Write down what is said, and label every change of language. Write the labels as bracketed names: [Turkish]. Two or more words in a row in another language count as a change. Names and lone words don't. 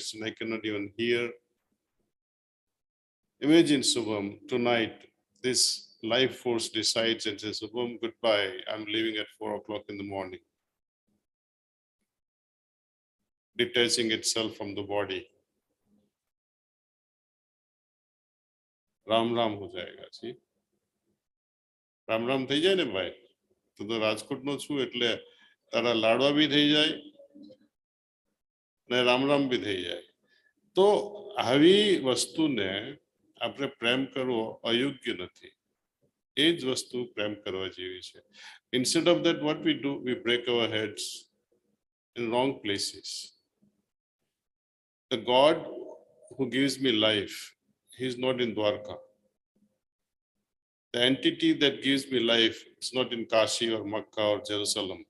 [English] I cannot even hear. Imagine, Subham, tonight, this life force decides and says, Subham, goodbye. I'm leaving at 4 o'clock in the morning. Detaching itself from the body. [Hindi] राम राम हो जाएगा जी राम राम [Gujarati] થઈ જાય ને ભાઈ તો રાજકોટનો છું એટલે તારા લાડવા બી થઈ જાય ને રામ રામ બી થઈ જાય તો આવી વસ્તુને આપણે પ્રેમ કરવો અયોગ્ય નથી એ જ વસ્તુ પ્રેમ કરવા જેવી છે [English] instead of that what we do we break our heads in wrong places the God who gives me life he is not in Dwarka. The entity that gives me life, it's not in Kashi or Makkah or Jerusalem.